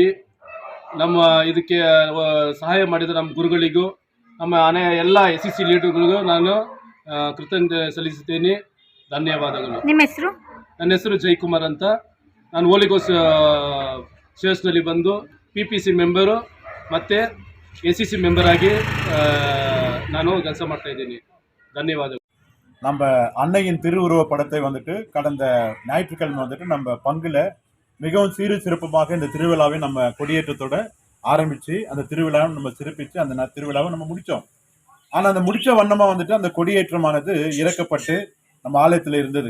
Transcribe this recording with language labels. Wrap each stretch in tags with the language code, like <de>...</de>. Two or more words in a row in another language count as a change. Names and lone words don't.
<kn>ನಮ್ಮ ಇದಕ್ಕೆ ಸಹಾಯ ಮಾಡಿದ ನಮ್ಮ ಗುರುಗಳಿಗೂ ನಮ್ಮ ಎಲ್ಲ SCC ಲೀಡರ್ಗಳಿಗೂ ನಾನು ಕೃತಜ್ಞತೆ ಸಲ್ಲಿಸುತ್ತೇನೆ. ಧನ್ಯವಾದಗಳು. ನಿಮ್ಮ ಹೆಸರು? ನನ್ನ ಹೆಸರು ಜೈಕುಮಾರ್ ಅಂತ. ನಾನು ಹೋಲಿ ಗೋಸ್ಟ್ ಚರ್ಚ್ನಲ್ಲಿ ಬಂದು PPC ಮೆಂಬರು ಮತ್ತು SCC ಮೆಂಬರ್ ಆಗಿ ನಾನು ಕೆಲಸ ಮಾಡ್ತಾಯಿದ್ದೀನಿ. ಧನ್ಯವಾದಗಳು.</kn> <ta>நம்ம அன்னையின் திருவுருவ படத்தை வந்துட்டு கடந்த ஞாயிற்றுக்கிழமை வந்துட்டு நம்ம பங்குல மிகவும் சீரு சிறப்புமாக இந்த திருவிழாவை நம்ம கொடியேற்றத்தோட ஆரம்பிச்சு அந்த திருவிழாவை நம்ம சிறப்பிச்சு அந்த திருவிழாவை நம்ம முடிச்சோம். ஆனா அந்த முடிச்ச வண்ணமா வந்துட்டு அந்த கொடியேற்றமானது இறக்கப்பட்டு நம்ம ஆலயத்துல இருந்தது.</ta>